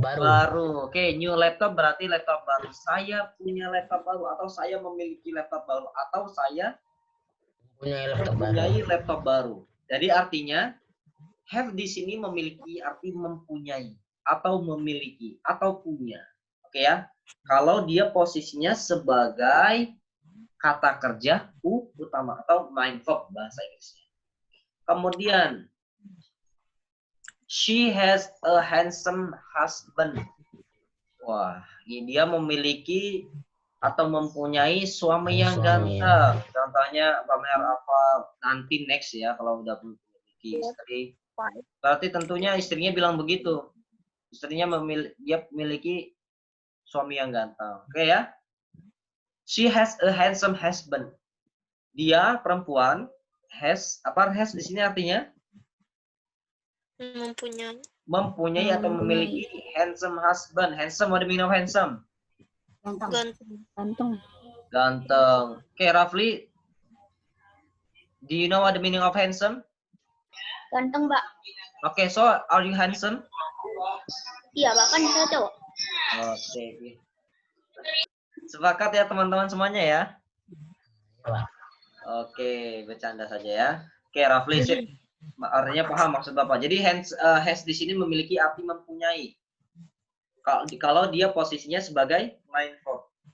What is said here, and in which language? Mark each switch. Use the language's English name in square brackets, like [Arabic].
[Indonesian] Baru. Oke, [English] new laptop [Indonesian] berarti laptop baru. Saya punya laptop baru atau saya memiliki laptop baru atau saya mempunyai laptop baru. Jadi artinya have di sini memiliki arti mempunyai atau memiliki atau punya. Oke ya. Kalau dia posisinya sebagai kata kerja utama atau main verb bahasa Inggrisnya. Kemudian [English] she has a handsome husband. [Indonesian] Wah, dia memiliki atau mempunyai suami yang ganteng. Contohnya pamer apa nanti next ya kalau udah memiliki istri. Berarti tentunya istrinya bilang begitu. Istrinya dia memiliki suami yang ganteng. Oke ya. [English] She has a handsome husband. [Indonesian] Dia perempuan has di sini artinya mempunyai atau memiliki [English] handsome husband. Handsome, what do you mean of handsome? [Indonesian] Ganteng. [English] Okay, Rafli, do you know what the meaning of handsome? [Indonesian] Ganteng, Mbak. [English] Okay, so are you handsome? [Indonesian] Iya, bahkan saya cowok. Oke. Sepakat ya teman-teman semuanya ya? Oke, bercanda saja ya. Oke, Rafli, artinya paham maksud Bapak. Jadi has di sini memiliki arti mempunyai. Kalau dia posisinya sebagai main verb.